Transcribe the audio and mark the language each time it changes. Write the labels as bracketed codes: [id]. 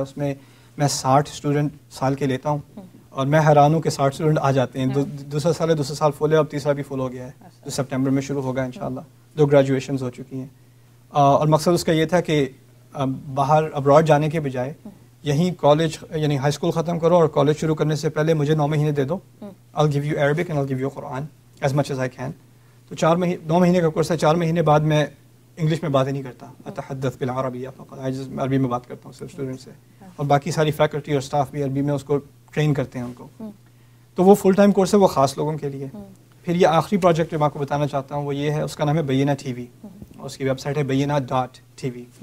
[ur] اس میں میں 60 اسٹوڈنٹ سال کے لیتا ہوں, اور میں حیران ہوں کہ 60 اسٹوڈنٹ آ جاتے ہیں. دوسرا سال فل ہے, اب تیسرا بھی فل ہو گیا ہے جو سپٹمبر میں شروع ہوگا انشاءاللہ. 2 گریجویشنز ہو چکی ہیں. اور مقصد اس کا یہ تھا کہ باہر ابراڈ جانے کے بجائے یہیں کالج یعنی ہائی اسکول ختم کرو اور کالج شروع کرنے سے پہلے مجھے 9 مہینے دے دو. [en] I'll give you Arabic and I'll give you Quran as much as I can. [ur] تو 9 مہینے کا کورس ہے. 4 مہینے بعد میں انگلش میں باتیں نہیں کرتا, [ar] اتحدث بالعربیہ فقط, [ur] عربی میں بات کرتا ہوں صرف اسٹوڈنٹ سے, اور باقی ساری فیکلٹی اور اسٹاف بھی عربی میں اس کو ٹرین کرتے ہیں ان کو. تو وہ فل ٹائم کورس ہے, وہ خاص لوگوں کے لیے. پھر یہ آخری پروجیکٹ جو میں آپ کو بتانا چاہتا ہوں وہ یہ ہے, اس کا نام ہے بینہ ٹی وی, اور اس کی ویب سائٹ ہے بینہ.tv.